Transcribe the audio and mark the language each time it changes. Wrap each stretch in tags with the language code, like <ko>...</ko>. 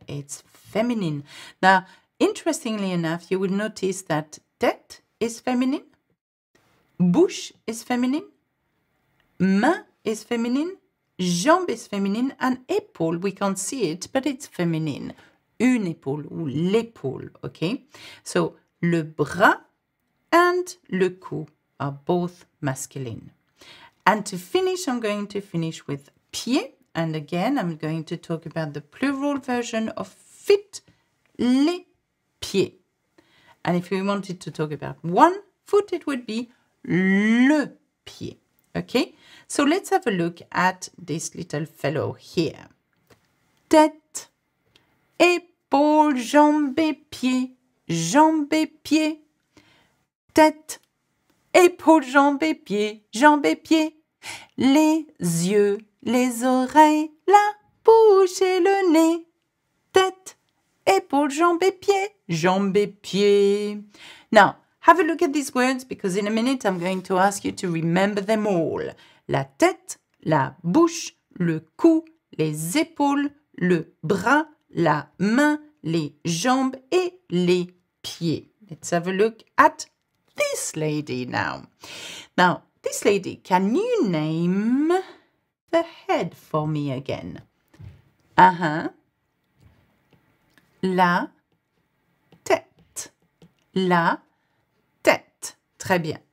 <en>It's feminine. Now, interestingly enough, you will notice that tête is feminine, bouche is feminine, main is feminine, jambe is feminine, and épaule, we can't see it, but it's feminine.</en> <fr>Une épaule ou l'épaule, okay?</fr> <en>So, le bras and le cou are both masculine. And to finish, I'm going to finish with pied. And again, I'm going to talk about the plural version of feet, les pieds. And if we wanted to talk about one foot, it would be le pied. Okay? So let's have a look at this little fellow here.</en> <fr>Tête, épaules, jambes et pieds, jambes et pieds. Tête, épaules, jambes et pieds, jambes et pieds. Les yeux, les oreilles, la bouche et le nez. Tête, épaules, jambes et pieds, jambes et pieds.</fr> <en>Now, have a look at these words because in a minute I'm going to ask you to remember them all. La tête,</en> <fr>la bouche, le cou, les épaules, le bras, la main, les jambes et les pieds.</fr> <en>Let's have a look at this lady now. Now, this lady, can you name the head for me again?</en> <fr>La tête. La tête. Très bien.</fr>